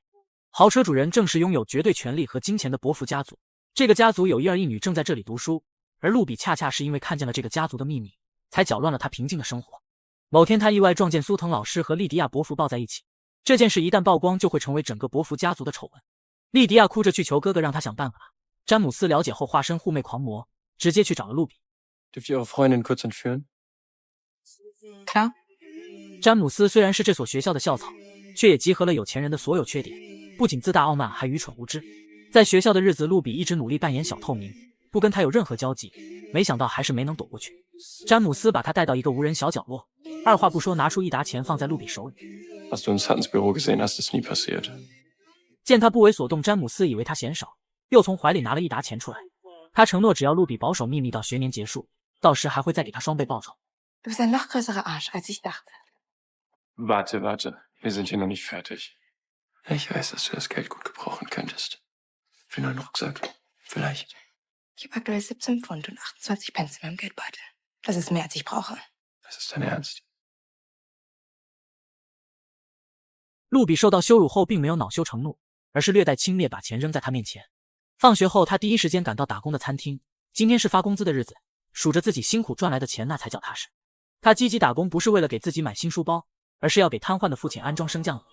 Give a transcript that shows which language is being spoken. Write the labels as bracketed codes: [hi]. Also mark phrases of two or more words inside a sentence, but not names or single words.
[zh] 豪车主人正是拥有绝对权力和金钱的伯父家族，这个家族有一儿一女正在这里读书，而路比恰恰是因为看见了这个家族的秘密，才搅乱了他平静的生活。某天他意外撞见苏腾老师和莉迪亚伯父抱在一起，这件事一旦曝光就会成为整个伯父家族的丑闻。莉迪亚哭着去求哥哥让他想办法，詹姆斯了解后化身护妹狂魔，直接去找了路比。 [de] Dürft ihr eure Freundin kurz entführen? Klar。 [zh] 詹姆斯虽然是这所学校的校草，却也集合了有钱人的所有缺点，不仅自大傲慢，还愚蠢无知。在学校的日子，路比一直努力扮演小透明，不跟他有任何交集，没想到还是没能躲过去。詹姆斯把他带到一个无人小角落，二话不说拿出一沓钱放在路比手里。 [de] Hast du uns ins Büro gesehen, hast es nie passiert. [zh] 见他不为所动，詹姆斯以为他嫌少，又从怀里拿了一沓钱出来。他承诺只要路比保守秘密到学年结束，到时还会再给他双倍报酬。 [de] Du bist ein noch größerer Arsch, als ich dachte. Warte, wir sind hier noch nicht fertig. Ich weiß, dass du das Geld gut gebrauchen könntest. Für einen Rucksack, vielleicht. Ich habe aktuell 17 Pfund und 28 Pence in meinem Geldbeutel. Das ist mehr, als ich brauche. Das ist dein Ernst? [zh] 路比受到羞辱后并没有恼羞成怒，而是略带轻蔑把钱扔在他面前。放学后他第一时间赶到打工的餐厅，今天是发工资的日子，数着自己辛苦赚来的钱那才叫踏实。他积极打工不是为了给自己买新书包，而是要给瘫痪的父亲安装升降椅。